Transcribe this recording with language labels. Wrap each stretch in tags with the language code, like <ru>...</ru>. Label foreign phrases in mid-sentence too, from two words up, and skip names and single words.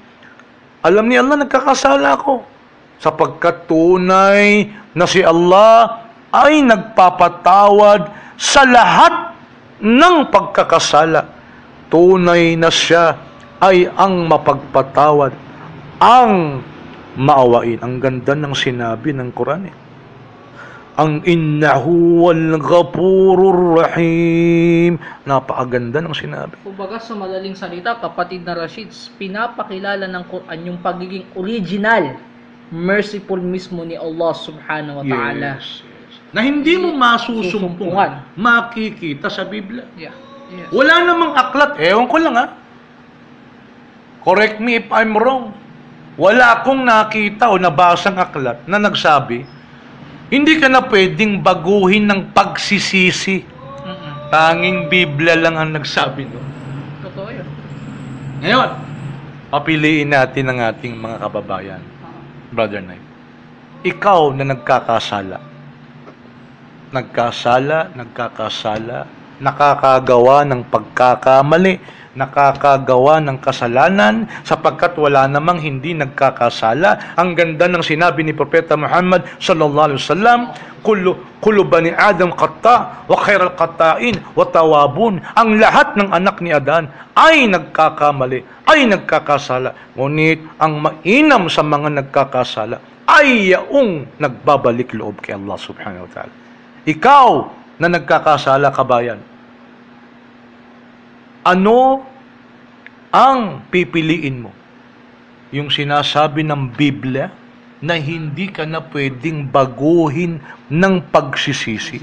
<tl>Alam ni Allah, nagkakasala ako. Sapagkat tunay na si Allah ay nagpapatawad sa lahat ng pagkakasala. Tunay na siya ay ang mapagpatawad, ang maawain. Ang ganda ng sinabi ng Quran Ang</tl> <ar>إنه هو الغفور الرحيم.</ar> <tl>Napakaganda ng sinabi. Kumbaga sa madaling salita, kapatid na Rashid, pinapakilala ng Quran yung pagiging original, merciful mismo ni Allah</tl> <ar>سبحانه وتعالى.</ar> <tl>Yes. Na hindi mo masusumpungan, makikita sa Biblia.</tl> <en>Yeah. Yes.</en> <tl>Wala namang aklat. Ewan ko lang</tl> <en>Correct me if I'm wrong.</en> <tl>Wala akong nakita o nabasang aklat na nagsabi, hindi ka na pwedeng baguhin ng pagsisisi. Tanging Biblia lang ang nagsabi nun. Ngayon, Papiliin natin ang ating mga kababayan, Brother Knight. Ikaw na nagkakasala, nakakagawa ng pagkakamali, nakakagawa ng kasalanan, sapagkat wala namang hindi nagkakasala. Ang ganda ng sinabi ni Propeta Muhammad</tl> <ar>صلى الله عليه وسلم, كل بني آدم خطاء وخير الخطائين التوابون.</ar> <tl>Ang lahat ng anak ni Adan ay nagkakamali, ay nagkakasala. Ngunit ang mainam sa mga nagkakasala ay yaong nagbabalik loob kay Allah</tl> <ar>سبحانه وتعالى.</ar> <tl>Ikaw na nagkakasala, kabayan, ano ang pipiliin mo? Yung sinasabi ng Biblia na hindi ka na pwedeng baguhin ng pagsisisi.</tl>